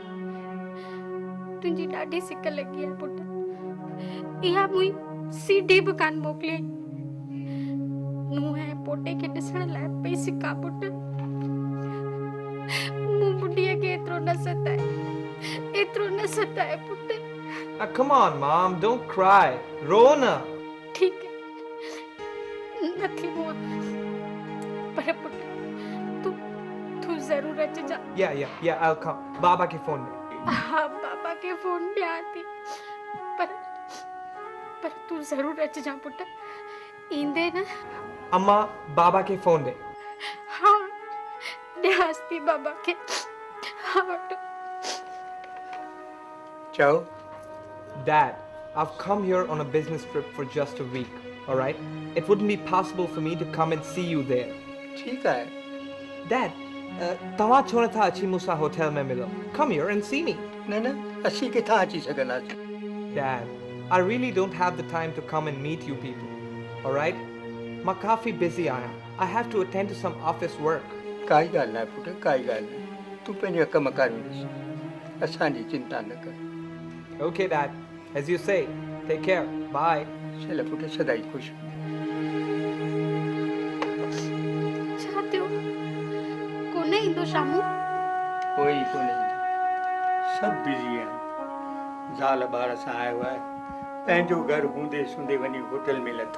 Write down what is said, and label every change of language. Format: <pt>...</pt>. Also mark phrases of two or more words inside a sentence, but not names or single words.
<sd>तुंहिंजी ॾाढी सिक लॻी आहे पुट। इहा मुंहिंजी सीढ़ी बि कान मोकिलियईं। नूंहं ऐं पोटे खे ॾिसण लाइ पई सिका पुट। मूं बुढ़ीअ खे एतिरो न सताए पुट।</sd> <en>Come on, Mom, don't cry.</en> <sd>रो न।</sd> <hi>ठीक है,</hi> <sd>नथी रोआं, पर पुट तू जरूर अच जा।</sd> <en>Yeah, I'll come.</en> <sd>बाबा के फोन में। हाँ, बाबा के फोन ॾियां थी, पर तू जरूर अच जा पुट। ईंदे न? अम्मा, बाबा के फोन दे। हाँ, ॾियांसि थी बाबा के। हाँ चओ।</sd> <en>Dad, I've come here on a business trip for just a week, all right? It wouldn't be possible for me to come and see you there.</en> <hi>ठीक है।</hi> <en>Dad,</en> <sd>तव्हां छो नथा अची मूंसां होटल में मिलो?</sd> <en>Come here and see me.</en> <sd>न असीं किथां अची सघंदासीं?</sd> <en>Dad, I really don't have the time to come and meet you people, all right?</en> <sd>मां काफ़ी busy आहियां.</sd> <en>I have to attend to some office work.</en> <sd>काई ॻाल्हि न आहे पुट, काई ॻाल्हि न। तूं पंहिंजा कम कार ॾिस, असांजी चिंता न कर।</sd> <en>Okay, Dad. As you say, take care. Bye.</en> <sd>चल पुट, सदाई ख़ुशि। छा थियो? कोन ईंदो शामू? कोई कोन्हे, सभु बिज़ी आहिनि। ज़ाल ॿार सां आयो आहे, पंहिंजो घरु हूंदे सूंदे वञी होटल में लथो।</sd>